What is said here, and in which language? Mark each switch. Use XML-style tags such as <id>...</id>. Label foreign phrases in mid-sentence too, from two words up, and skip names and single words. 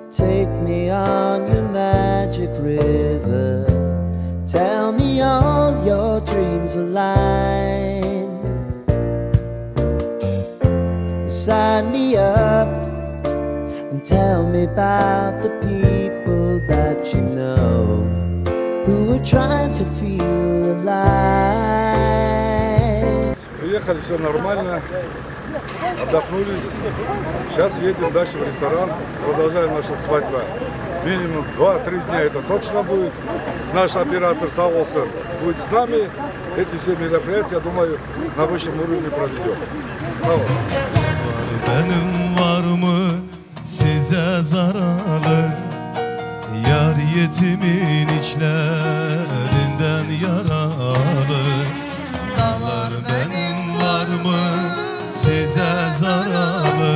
<en>Take me on your magic river. Tell me all your dreams align. Sign me up and tell me about the people that you know who are trying to feel alive.</en> <ru>Приехали, все нормально, отдохнулись. Сейчас едем дальше в ресторан, продолжаем нашу свадьбу. Минимум 2-3 дня это точно будет. Наш оператор Саволсон будет с нами. Эти все мероприятия, я думаю, на высшем уровне проведем.</ru> <tr>Benim var mı size zararı? Yar yetimin içlerinden yaralı. Dağlar benim var mı size zararlı?</tr>